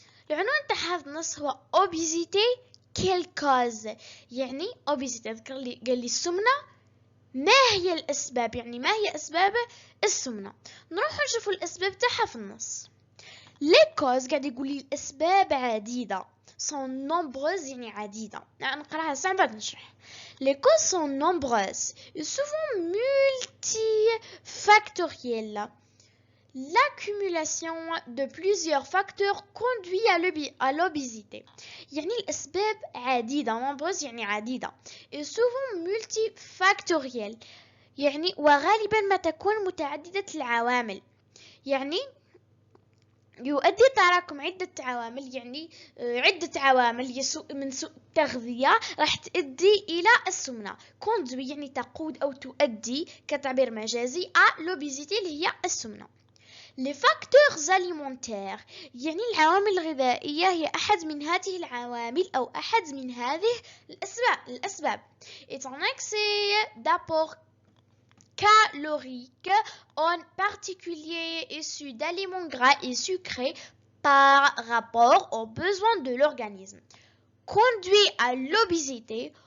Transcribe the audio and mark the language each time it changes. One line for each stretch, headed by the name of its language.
Arabic: العنوان تاع هذا النص هو
French: obésité quelle cause،
Arabic: يعني obésité قال لي السمنة، ما هي الأسباب، يعني ما هي أسباب السمنة. نروح نشوف الأسباب تاعها في النص.
French: les causes
Arabic: قاعد يقول لي الأسباب عديدة
French: sont nombreuses
Arabic: يعني عديدة. نقراها ساعة بعد نشرح.
French: les causes sont nombreuses et souvent multifactorielles. L'accumulation de plusieurs facteurs conduit à l'obésité.
Arabic: يعني الأسباب عديدة، nombreuses يعني عديدة،
French: et souvent multifactorielles
Arabic: يعني وغالبا ما تكون متعددة العوامل. يعني يؤدي تراكم عدة عوامل، يعني عدة عوامل من سوء التغذية راح تؤدي إلى السمنة. conduit يعني تقود أو تؤدي كتعبير مجازي
French: à l'obésité
Arabic: اللي هي السمنة.
French: les facteurs alimentaires
Arabic: يعني العوامل الغذائية هي أحد من هذه العوامل أو أحد من هذه الأسباب.
French: est un excès d'apport calorique en particulier issu d'aliments gras et sucrés par rapport aux besoins de l'organisme conduit à l'obésité.